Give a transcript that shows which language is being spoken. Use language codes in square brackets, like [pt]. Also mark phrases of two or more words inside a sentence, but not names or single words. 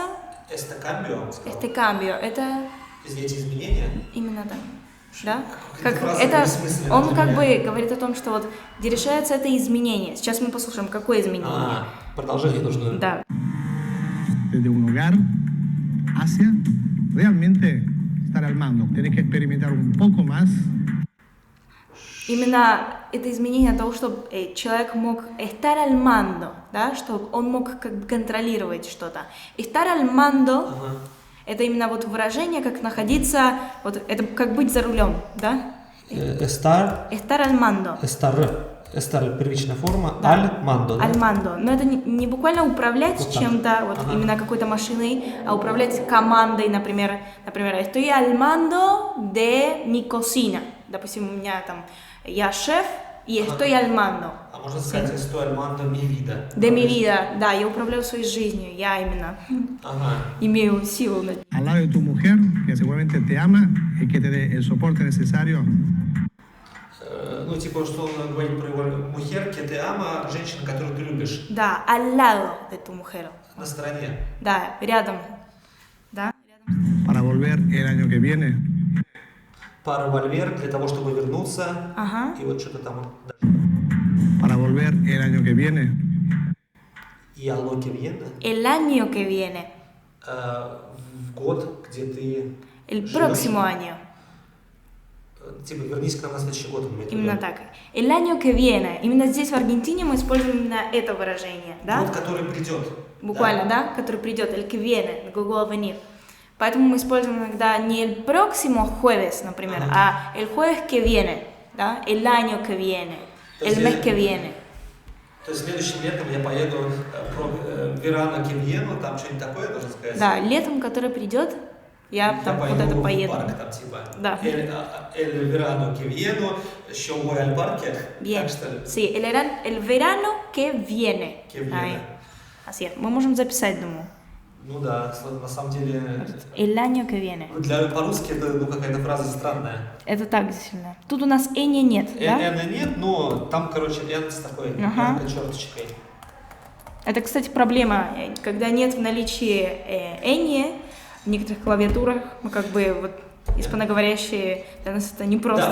[es] Este cambio, [ru] он сказал. [es] este cambio. [ru] Это Эти изменения. именно так. Да? Какая-то Как фраза это, бессмысленная он для как меня. бы говорит о том, что вот где решается это изменение. Сейчас мы послушаем, какое изменение. Продолжение нужно. Да. [es] Desde un hogar hacia realmente estar al mando. Tenés que experimentar un poco más. [ru] Именно это изменение того, чтобы человек мог [es] estar al mando, [ru] да, чтобы он мог как бы контролировать что-то. [es] Estar al mando [ru] это именно вот выражение, как находиться, вот это как быть за рулем, да? [es] Estar Estar al mando. [ru] Estar первичная форма. Да. [es] Al mando. Al mando. [ru] Но это не буквально управлять Вот так. чем-то, вот именно какой-то машиной, а управлять командой, например, [es] estoy al mando de mi cocina. [ru] Допустим, у меня там, я шеф, и [es] estoy al mando. [ru] А можно сказать, [es] estoy al mando mi vida. De mi vida, [ru] да, я управляю своей жизнью, я именно Ага. имею силу. [es] Al lado de tu mujer, que seguramente te ama y que te dé el soporte necesario. [ru] Ну, типа, что он говорит про его мухер, [es] que te ama, [ru] женщина, которую ты любишь. Да, [es] al lado de tu mujer. [ru] На стороне. Да, рядом. Да? [es] Para volver el año que viene. Para volver, [ru] для того, чтобы вернуться. Ага. И вот что-то там. Да. [es] Para volver el año que viene. И a lo que viene. El año que viene. [ru] В год, где ты [es] El [ru] живешь. [es] próximo año. [ru] Типа, вернись к нам на следующий год. он имеет в виду. Именно так. [es] El año que viene. [ru] Именно здесь, в Аргентине, мы используем именно это выражение. Да? Год, который придет. Буквально, да? Который придет. [es] El que viene. [ru] Глагол venir. Поэтому мы используем иногда не [es] el próximo jueves, [ru] например, а [es] el jueves que viene. [ru] Да? [es] El año que viene. [ru] То [es] El [ru] есть [es] mes [ru] я- [es] que viene. [ru] То есть следующим летом я поеду про [es] verano que viene, [ru] там что-нибудь такое должен сказать? Да, летом, который придет, я там пойду куда-то в поеду. парк, там типа. Да. [es] El verano que viene, еще voy al parque. Bien. [ru] Так что ли? [es] Sí, el verano que viene. Que viene. Ahí. Así es. [ru] Мы можем записать, думаю. Ну да, на самом деле, [es] El año que viene. [ru] по-русски это какая-то фраза странная. Это так действительно. Тут у нас эни нет, да? N нет, но там, короче, N с такой Ага. яркой черточкой. Это, кстати, проблема. Когда нет в наличии эни в некоторых клавиатурах, мы как бы вот испаноговорящие, для нас это непросто.